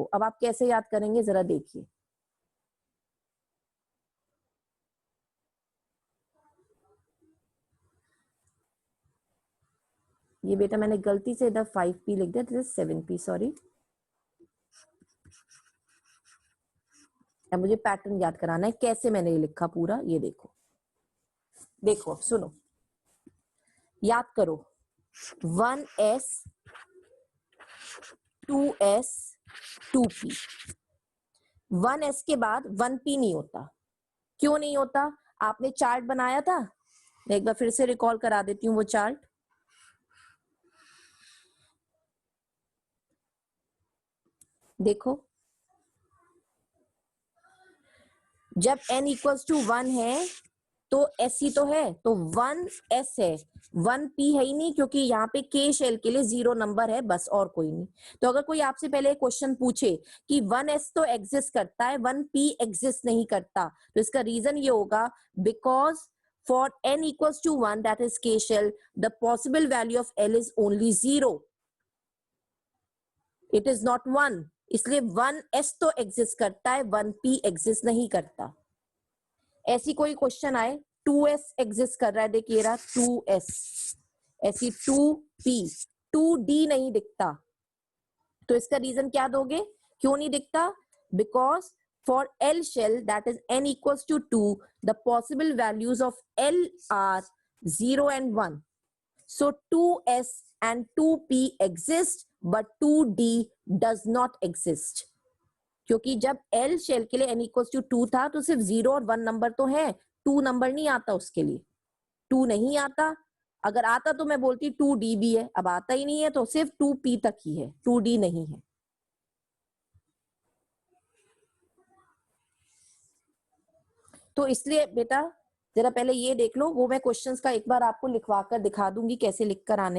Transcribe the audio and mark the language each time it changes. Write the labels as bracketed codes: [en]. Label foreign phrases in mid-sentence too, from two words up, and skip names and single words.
[hi] अब आप कैसे याद करेंगे जरा देखिए। ये बेटा मैंने गलती से इधर 5p लिख दिया, [en] this is 7p, [hi] सॉरी। अब मुझे पैटर्न याद कराना है, कैसे मैंने ये लिखा पूरा, ये देखो, देखो सुनो, याद करो, 1s, 2s, 2p, 1s के बाद 1p नहीं होता। क्यों नहीं होता, आपने चार्ट बनाया था, एक बार फिर से रिकॉल करा देती हूँ वो चार्ट। देखो, जब n [en] equals to [hi] 1 है तो s ही तो है, तो 1s है, 1p है ही नहीं, क्योंकि यहाँ पे k शेल के लिए 0 नंबर है बस, और कोई नहीं। तो अगर कोई आपसे पहले क्वेश्चन पूछे कि 1s तो एग्जिस्ट करता है, 1p एग्जिस्ट नहीं करता, तो इसका रीजन ये होगा, [en] because for n equals to 1 that is k shell, the possible value of l is only 0. it is not 1, [hi] इसलिए 1s तो एग्जिस्ट करता है, 1p एग्जिस्ट नहीं करता। ऐसी कोई क्वेश्चन आए 2s एग्जिस्ट कर रहा है, देखिए रहा 2s, ऐसी 2p, 2d नहीं दिखता, तो इसका रीजन क्या दोगे, क्यों नहीं दिखता? [en] बिकॉज for L shell that is n equals to 2, the possible values of L are 0 and 1. So 2s and 2p exist, but 2d does not exist. [hi] क्योंकि जब [en] L shell [hi] के लिए [en] n equals to 2 [hi] था तो सिर्फ 0 और 1 नंबर तो है, 2 नंबर नहीं आता उसके लिए, 2 नहीं आता। अगर आता तो मैं बोलती 2d भी है, अब आता ही नहीं है तो सिर्फ 2p तक ही है, 2d नहीं है। तो इसलिए बेटा जरा पहले ये देख लो, वो मैं क्वेश्चंस का एक बार आपको लिखवा कर दिखा दूंगी कैसे लिख कर आने।